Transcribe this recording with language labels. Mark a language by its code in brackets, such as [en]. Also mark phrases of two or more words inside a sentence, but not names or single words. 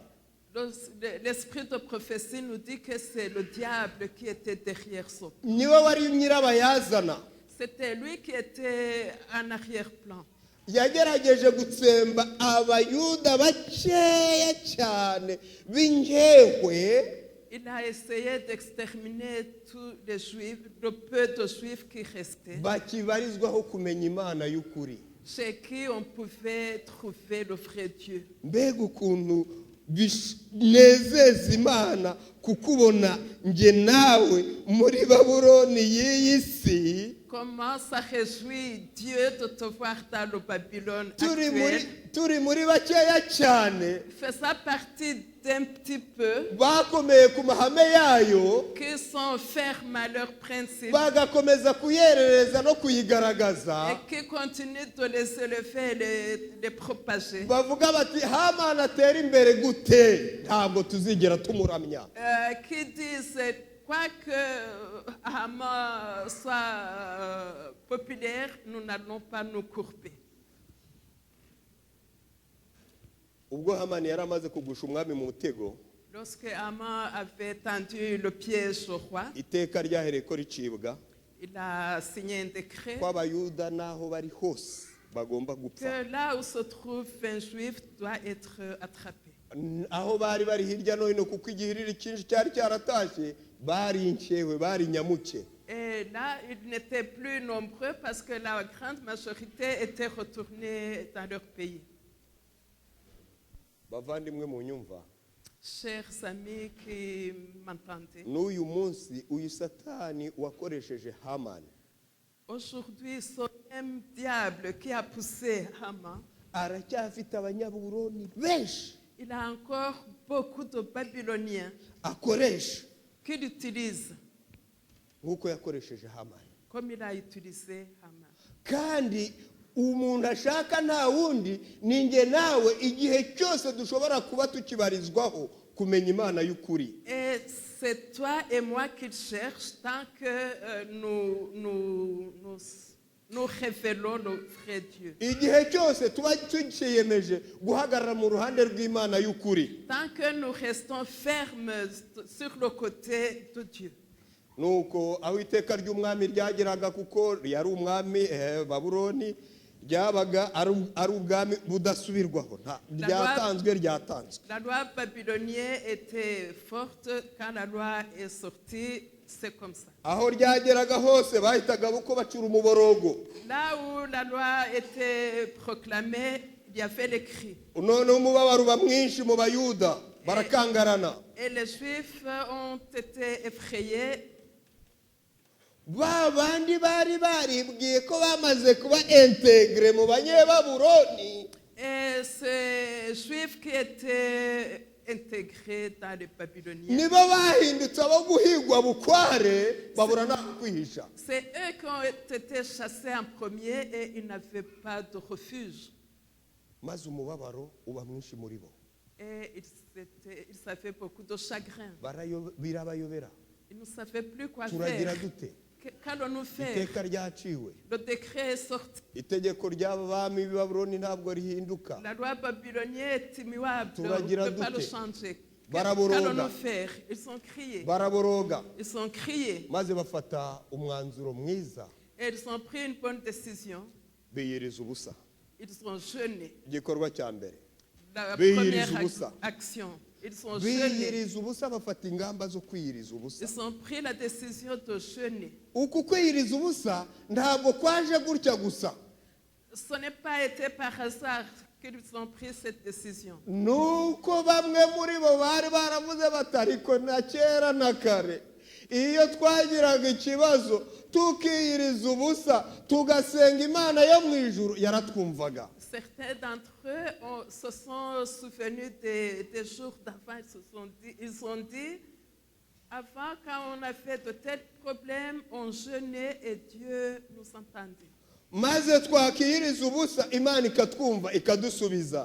[fr] l'esprit de prophétie nous dit que c'est le diable qui était derrière ça. [rw] Niwe wari nyirabayazana. [fr] C'était lui qui était en arrière-plan. [rw] Yagerageje gutsemba Abayuda bakeya cyane b'injehwe, [fr] Il a essayé d'exterminer tous les Juifs, le peu de Juifs qui restaient, [rw] bakibarizwaho kumenya Imana y'ukuri. [fr] chez qui on pouvait trouver le vrai Dieu. [rw] Mbega ukuntu binezeza Imana kukubona nge nawe muri Babuloni y'iyi si, [fr] Comment ça réjouit Dieu de te voir dans le Babylone actuel, [rw] turi muri bakeya cyane [fr] faisant partie d'un petit peu [rw] bakomeye ku mahame yayo, [fr] qui sont fermes à leurs principes [rw] bagakomeza kuyerereza no kuyigaragaza, [fr] et qui continuent de les élever et les propager. [rw] bavuga bati Hamani atera imbere gute ntabwo tuzigera tumuramya. [fr] Qui disent, quoi que Haman soit populaire, nous n'allons pas nous courber. [rw] Ubwo Hamani yari amaze kugusha umwami mu mutego, [fr] Lorsque Haman avait tendu le piège au roi, [rw] iteka ryahereye ko ricibwa [fr] il a signé un décret [rw] ko Abayuda n'aho bari hose bagomba gupfa. [fr] que là où se trouve un juif doit être attrapé. [rw] Aho bari bari hirya no hino, kuko igihiriri cyinshi cyari cyaratashye, bari inkewe, bari nyamuke. [fr] Et là, ils n'étaient plus nombreux parce que la grande majorité était retournée dans leur pays. [rw] Bavandimwe mu nyumva, [fr] Chers amis qui m'entendez, [rw] n'uyu munsi uyu satani wakoresheje Hamani [fr] aujourd'hui, ce même diable qui a poussé Haman, [rw] aracyafite abanyaburoni benshi [fr] il a encore beaucoup de Babyloniens [rw] akoresha [fr] qu'il utilise [rw] nk'uko yakoresheje Hamani, [fr] comme il a utilisé Haman. [rw] kandi umuntu ashaka nta wundi ni njye nawe, igihe cyose dushobora kuba tukibarizwaho kumenya Imana y'ukuri. [fr] Et c'est toi et moi qu'il cherche tant que nous révélons le vrai Dieu. [rw] Igihe cyose tuba tukiyemeje guhagarara mu ruhande rw'Imana y'ukuri, [fr] Tant que nous restons fermes sur le côté de Dieu. [rw] nuko aho iteka ry'umwami ryageraga, kuko yari umwami Babuloni, ryabaga ari ubwami budasubirwaho, ryatanzwe. [fr] La loi babylonienne était forte. Quand la loi est sortie, c'est comme ça. [rw] Aho ryageraga hose bahitaga uko bacura umuborogo. [fr] Là où la loi était proclamée, il y avait les cris. [rw] None umubabaro uba mwinshi mu Bayuda, barakangarana. [fr] Et les Juifs ont été effrayés. [rw] Ba bandi bari baribwiye ko bamaze kuba integre mu banyebaburoni, [fr] Et ces Juifs qui étaient intégrés dans les Babyloniens, [rw] nibo bahindutse abo guhigwa bukware, babura naho kwihisha. [fr] c'est eux qui ont été chassés en premier et ils n'avaient pas de refuge. [rw] Maze umubabaro uba mwinshi muri bo, [fr] Et ils avaient beaucoup de chagrin. [rw] birabayobera. [fr] Ils ne savaient plus quoi [rw] Turagira [fr] faire. [rw] dute? [fr] Qu'allons-nous faire? [rw] Iteka ryaciwe, [fr] Le décret est sorti. [rw] itegeko ry'abami b'i Babuloni ntabwo rihinduka. [fr] La loi babylonienne est immuable. On ne [rw] Turagira [fr] peut pas le [rw] dute? [fr] changer. [rw] Baraboroga. [fr] Qu'allons-nous faire? Ils ont crié. [rw] Baraboroga, [fr] Ils ont crié. [rw] maze bafata umwanzuro mwiza, [fr] Et ils ont pris une bonne décision. [rw] biyiriza ubusa. [fr] Ils ont jeûné. [rw] Igikorwa cya mbere, [fr] La [rw] Biyiriza [fr] première [rw] ubusa. [fr] action. Ils ont jeûné. [rw] biyiriza ubusa, bafata ingamba zo kwiyiriza ubusa. [fr] Ils ont pris la décision de jeûner. [rw] Uku kwiyiriza ubusa ntabwo kwaje gutya gusa, [fr] Ce n'est pas été par hasard qu'ils ont pris cette décision. [rw] nuko bamwe muri bo bari baravuze batariko na kera na kare, iyo twagiraga ikibazo tukiyiriza ubusa tugasenga Imana yo mu ijuru yaratwumvaga. [fr] Certains d'entre eux se sont souvenus des jours d'avant. Ils ont dit, avant, quand on avait de tels problèmes, on jeûnait et Dieu nous entendait. [rw] Maze twakiyiriza ubusa Imana ikatwumva ikadusubiza.